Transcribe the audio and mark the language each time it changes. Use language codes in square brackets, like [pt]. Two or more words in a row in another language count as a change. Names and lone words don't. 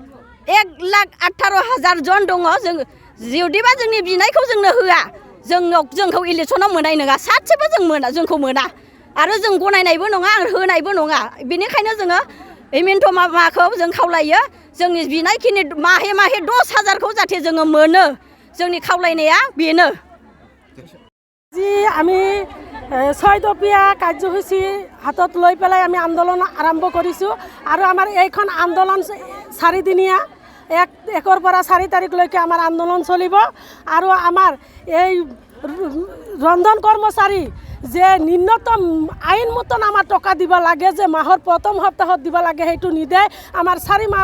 [brx] 1,18,000 जन दङ जों जुदिबा जोंनि बिनायखौ जोंनो होआ जोंखौ इलेक्सनाव मोननाय नङा सासेबो जोंखौ मोना आरो जों गनायनायबो नङा होनायबो नङा बेनिखायनो जोङो हिमन्त मामाखौ जों खावलायो जोंनि बिनायखिनि माहे 10,000खौ जाहाथे जोङो मोनो जोंनि खावलायनाया बेनो [as] जी आमी 6 দফীয়া কাৰ্যসূচী হাতত লৈ পেলাই আমি আন্দোলন আৰম্ভ কৰিছোঁ আৰু আমাৰ এইখন আন্দোলন 4 দিনীয়া 1 পৰা 4 তাৰিখলৈকে আমাৰ আন্দোলন চলিব আৰু আমাৰ এই ৰন্ধন কৰ্মচাৰী যে ন্যূনতম আইন মতন আমাৰ টকা দিব লাগে যে মাহৰ প্ৰথম সপ্তাহত দিব লাগে সেইটো নিদে আমাৰ 4 মাহ